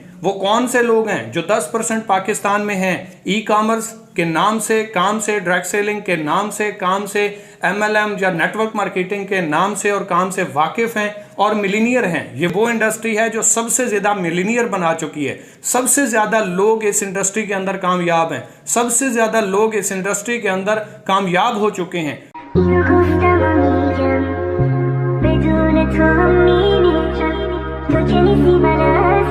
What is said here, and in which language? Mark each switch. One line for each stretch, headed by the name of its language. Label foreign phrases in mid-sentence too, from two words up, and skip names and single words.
Urdu: وہ کون سے لوگ ہیں جو 10% پاکستان میں ہیں، ای کامرس کے نام سے، کام سے,
English: direct selling
Urdu: کے نام سے، کام سے، MLM یا
English: network marketing
Urdu: کے نام سے اور کام سے واقف ہیں اور ملینیئر ہیں. یہ وہ انڈسٹری ہے جو سب سے زیادہ ملینیئر بنا چکی ہے. سب سے زیادہ لوگ اس انڈسٹری کے اندر کامیاب ہیں، سب سے زیادہ لوگ اس انڈسٹری کے اندر کامیاب ہو چکے ہیں.
Persian: بدون تو هم میمیرم تو که نیستی من